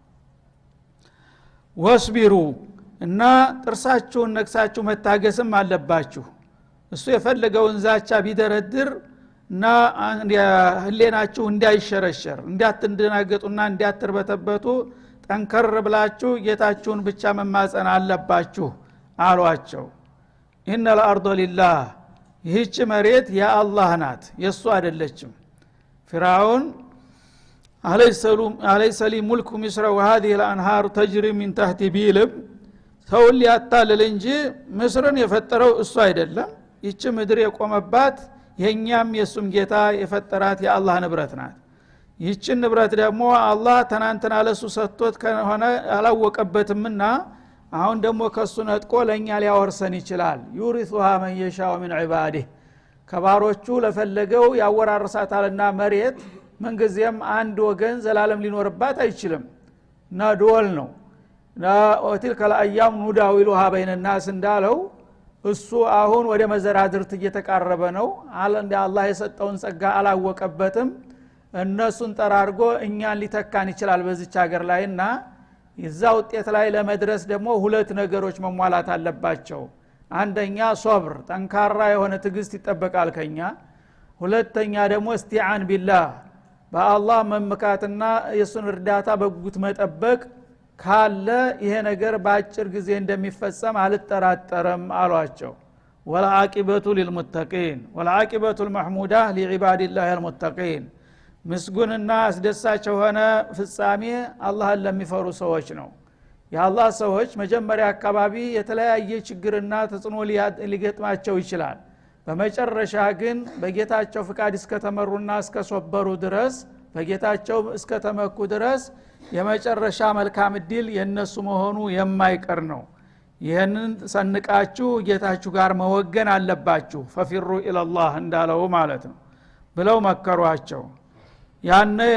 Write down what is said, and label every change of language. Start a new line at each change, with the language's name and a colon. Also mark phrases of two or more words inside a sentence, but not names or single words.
Amharic: ወስቢሩ እና ጥርሳችሁን ነክሳችሁ መታገስም አለባችሁ እሱ የፈለገውን ዛቻ ቢደረድር እና ህሌናችሁ እንዳይሸረሸር እንዳትደናገጡና እንዳትርበተበቱ ጠንከር ብላችሁ ጌታችሁን ብቻ መማጸን አለባችሁ አሏቸው።
Arabic: إن الأرض لله
Amharic: ይህች መሬት የአላህ ናት የሱ አይደለችም። ፊርዓውን
Arabic: أليس لي ملك مصر وهذه الانهار تجري من تحت
Amharic: ቢልም ሰው ሊያታልል እንጂ ምስርን የፈጠረው እሱ አይደለም። ይህች ምድር የቆመባት የኛም የሱም ጌታ የፈጠራት የአላህ ንብረት ናት። ይህችን ንብረት ደግሞ አላህ ተናንተና ለሱ ሰጥቶት ከሆነ አላወቀበትምና አሁን ደግሞ ከሱ ነጥቆ ለኛ ሊያወርሰን ይችላል።
Arabic: يورثها من يشاء من عباده
Amharic: ከባሮቹ ለፈለገው ያወራርሳታልና መሬት ምንጊዜም አንድ ወገን ዘላለም ሊኖርባት አይችልም እና ዶል ነው እና
Arabic: وتلك الأيام نداولها بين الناس
Amharic: እንዳለው እሱ አሁን ወደ መዘራድርት እየተቃረበ ነው አለ። እንደ አላህ የሰጠውን ጸጋ አላወቀበትም። እነሱን ጠራርጎ እኛን ሊተካን ይችላል በዚች ሀገር ላይና ይዛ ውጤት ላይ ለመድረስ ደግሞ ሁለት ነገሮች መሟላት አለባቸው። አንደኛ ሶብር ጠንካራ የሆነ ትግስት ይጠበቃል ከኛ። ሁለተኛ ደግሞ
Arabic: استعان بالله
Amharic: በአላህ መመካትና የሱን እርዳታ በጉት መጠበቅ ካለ ይሄ ነገር በአጭር ጊዜ እንደሚፈጸም አልጠራጠርም አሏቸው።
Arabic: والعاقبة للمتقين والعاقبة المحمودة لعباد الله المتقين
Amharic: ምስጉንና አስደሳች የሆነ ፍጻሜ አላህን ለሚፈሩ ሰዎች ነው። የአላህ ሰዎች መጀመሪያ አካባቢ የተለያየ ችግርና ተጽዕኖ ሊገጥማቸው ይችላል። በመጨረሻ ግን በጌታቸው ፍቃድ እስከተመሩና እስከሶበሩ ድረስ በጌታቸው እስከተመኩ ድረስ የመጨረሻ መልካም እድል የነሱ መሆኑ የማይቀር ነው። ይሄንን ሰንቃችሁ ጌታችሁ ጋር መወገን አለባችሁ
Arabic: ففروا إلى الله
Amharic: እንዳለው ማለት ነው ብለው መከሯቸው። ያነ